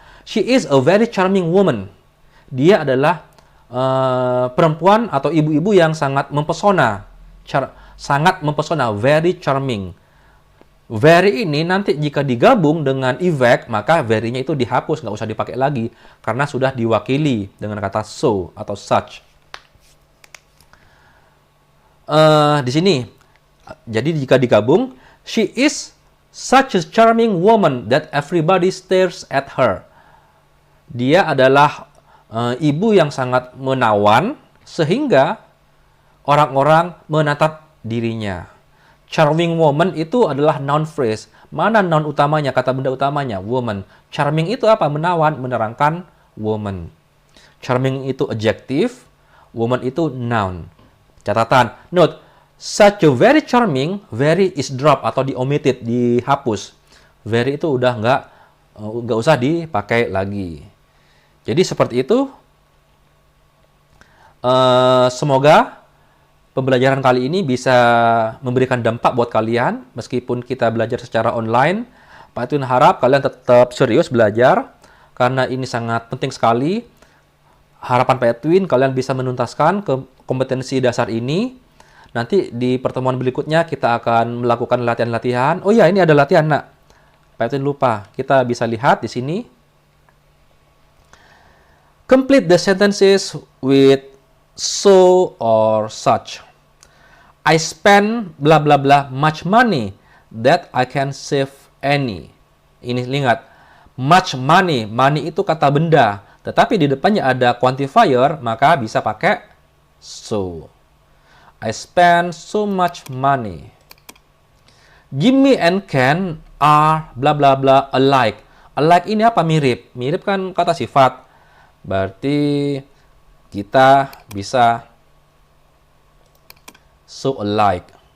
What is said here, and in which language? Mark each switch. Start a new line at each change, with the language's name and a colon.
English: She is a very charming woman.
Indonesian: Dia adalah perempuan atau ibu-ibu yang sangat mempesona. Sangat mempesona,
English: very charming.
Indonesian: Very ini nanti jika digabung dengan event, maka very-nya itu dihapus, nggak usah dipakai lagi. Karena sudah diwakili dengan kata so atau such. Di sini, jadi jika digabung,
English: she is such a charming woman that everybody stares at her.
Indonesian: Dia adalah ibu yang sangat menawan, sehingga orang-orang menatap dirinya. Charming woman itu adalah noun phrase. Mana noun utamanya, kata benda utamanya? Woman. Charming itu apa? Menawan, menerangkan woman. Charming itu adjective, woman itu noun. Catatan,
English: note, such a very charming, very is drop
Indonesian: atau di-omitted, dihapus. Very itu udah nggak usah dipakai lagi. Jadi seperti itu. Semoga pembelajaran kali ini bisa memberikan dampak buat kalian, meskipun kita belajar secara online. Pak Edwin harap kalian tetap serius belajar, karena ini sangat penting sekali. Harapan Pak Edwin kalian bisa menuntaskan kompetensi dasar ini. Nanti di pertemuan berikutnya kita akan melakukan latihan-latihan. Oh ya, ini ada latihan, nak. Pak Edwin lupa. Kita bisa lihat di sini.
English: Complete the sentences with so or such. I spend bla bla bla much money that I can save any.
Indonesian: Ini ingat, much money. Money itu kata benda, tetapi di depannya ada quantifier, maka bisa pakai so.
English: I spend so much money. Jimmy and Ken are bla bla bla alike.
Indonesian: Alike ini apa? Mirip. Mirip kan kata sifat. Berarti kita bisa so alike.